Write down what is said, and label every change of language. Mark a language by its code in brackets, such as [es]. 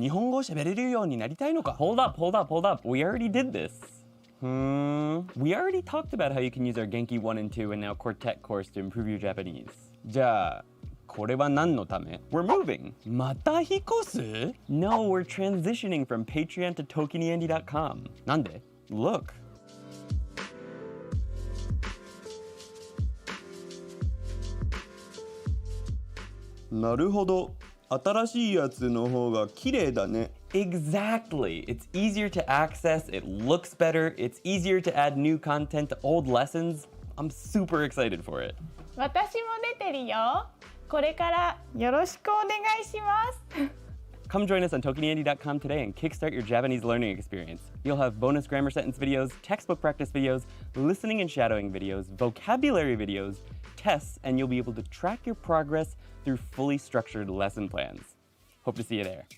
[ja] 日本語を喋れるようになりたいのか [en] Hold up, hold up, hold up. We already did this. We already talked about how you can use our Genki 1 and 2 and now Quartet course to improve your Japanese. [ja] じゃあ、これは何のため [en] We're moving. [ja] また引っ越す [en] No, we're transitioning from Patreon to ToKiniAndy.com. [ja] なんで [en] Look. [ja] なるほど。新しいやつの方が綺麗だね。 [en] Exactly. It's easier to access, it looks better, it's easier to add new content to old lessons. I'm super excited for it. [ja] 私も出てるよ。これからよろしくお願いします。 [en] Come join us on ToKiniAndy.com today and kickstart your Japanese learning experience. You'll have bonus grammar sentence videos, textbook practice videos, listening and shadowing videos, vocabulary videos, tests, and you'll be able to track your progress through fully structured lesson plans. Hope to see you there.